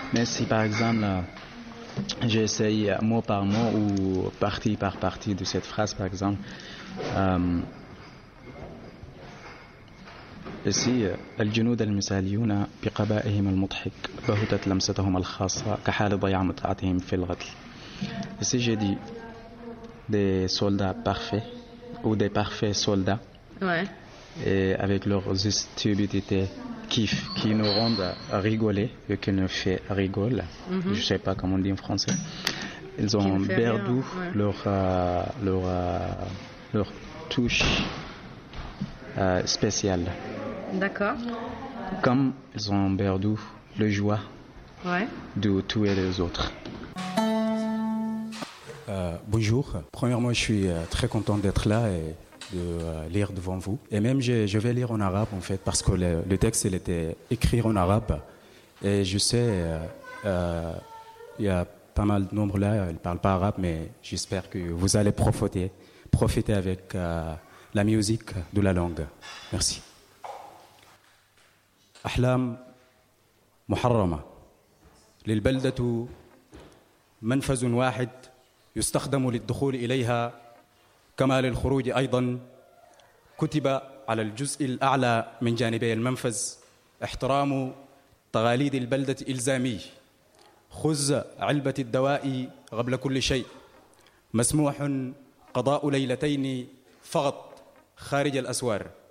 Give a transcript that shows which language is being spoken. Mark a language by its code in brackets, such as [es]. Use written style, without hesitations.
[fr] Mais si par exemple j'ai essayé mot par mot ou partie par partie de cette phrase par exemple, [ar] سي الجنود المثاليون بقبائهم المضحك بهتت لمستهم الخاصة كحال ضياع متعتهم في الغتل. سي جي دي دي سولدا بارفي او دي بارفي سولدا [fr] ouais. Et avec leur stupidité kiff qui nous rend rigoler et qui nous fait rigoler. Mm-hmm. Je sais pas comment on dit en français. Ils ont perdu ouais. leur touche spéciale. D'accord. Comme ils ont perdu le joie ouais. de tous les autres. Bonjour. Premièrement, je suis très content d'être là et de lire devant vous. Et même, je vais lire en arabe, en fait, parce que le texte, il était écrit en arabe. Et je sais, il y a pas mal de nombres là, ils ne parlent pas arabe, mais j'espère que vous allez profiter avec la musique de la langue. Merci. [ar] أحلام محرمة للبلدة منفذ واحد يستخدم للدخول إليها كما للخروج أيضا كتب على الجزء الأعلى من جانبي المنفذ احترام تقاليد البلدة إلزامي خذ علبة الدواء قبل كل شيء مسموح قضاء ليلتين فقط خارج الأسوار